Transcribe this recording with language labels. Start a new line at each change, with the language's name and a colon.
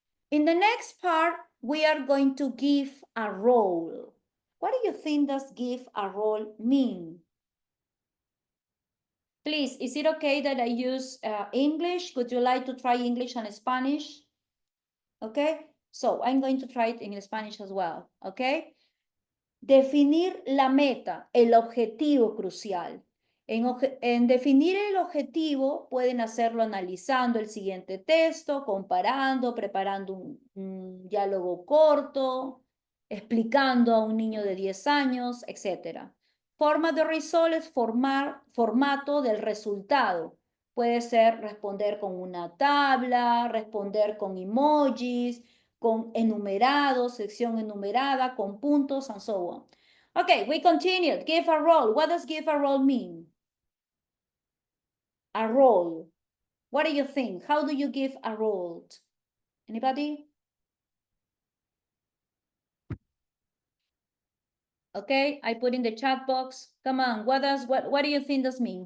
English: In the next part, we are going to give a role. What do you think does give a role mean? Please, is it okay that I use English? Would you like to try English and Spanish? Okay, so I'm going to try it in Spanish as well, okay?
Spanish: Definir la meta, el objetivo crucial. En definir el objetivo pueden hacerlo analizando el siguiente texto, comparando, preparando un diálogo corto, explicando a un niño de 10 años, etc. Forma de result es formato del resultado. Puede ser responder con una tabla, responder con emojis, con enumerados, sección enumerada, con puntos,
English: and so on. Okay, we continued. Give a role. What does give a role mean? A role. What do you think? How do you give a role? Anybody? Okay, I put in the chat box. Come on, what do you think this mean?